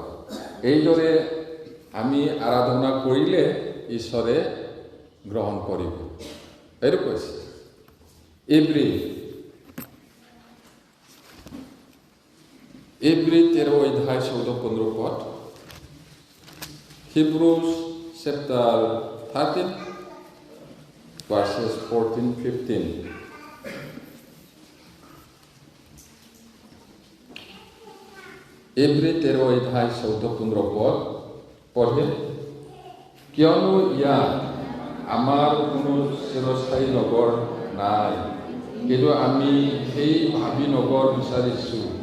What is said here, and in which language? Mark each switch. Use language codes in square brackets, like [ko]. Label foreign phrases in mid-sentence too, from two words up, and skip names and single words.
[as] এইদৰে আমি আৰাধনা কৰিলে ঈশ্বৰে গ্ৰহণ কৰিব। এইটো কৈছে। এব্ৰি 13 অধ্যায় 14-15 পদ। [en] Hebrews chapter 13 verses 14-15. [as] এব্ৰি 13 অধ্যায় 14-15 পদ পঢ়ে। কিয়নো ইয়াত আমাৰ কোনো চিৰস্থায়ী নগৰ নাই, কিন্তু আমি সেই ভাবি নগৰ বিচাৰিছোঁ।